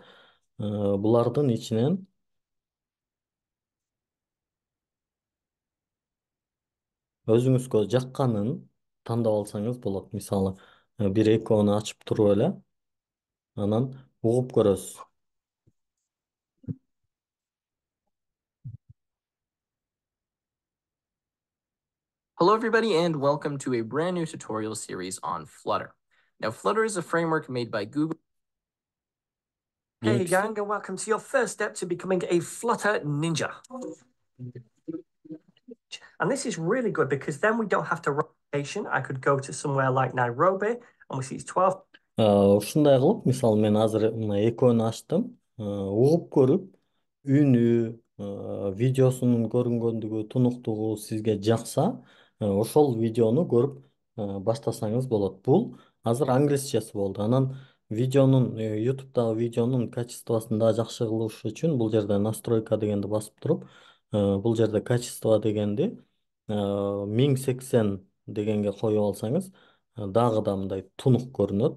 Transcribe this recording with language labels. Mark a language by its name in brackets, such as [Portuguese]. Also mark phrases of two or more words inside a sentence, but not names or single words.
[Kyrgyz] Булардын ичинен өзүңүзгө жакканын тандап алсаңыз болот. Мисалы, бир экөөнү ачып туруп эле анан угуп көрөсүз. [English] Hello, everybody, and welcome to a brand new tutorial series on Flutter. Now, Flutter is a framework made by Google. Hey, gang, and welcome to your first step to becoming a Flutter ninja. And this is really good because then we don't have to run vacation. I could go to somewhere like Nairobi and we see it's 12. [Kyrgyz] Ушундай кылып, мисалы мен азыр мына экөөнү ачтым, угуп көрүп, үнү, видеосунун көрүнгөндүгү, тунуктугу сизге жакса, ошол видеону көрүп баштасаңыз болот. Бул азыр англисчеси болду. Анан YouTube'дагы видеонун качествосун да жакшы кылыш үчүн бул жерде настройка дегенди басып туруп, бул жерде качество дегенди 1080 дегенге коюп алсаңыз, дагы да мындай тунук көрүнөт.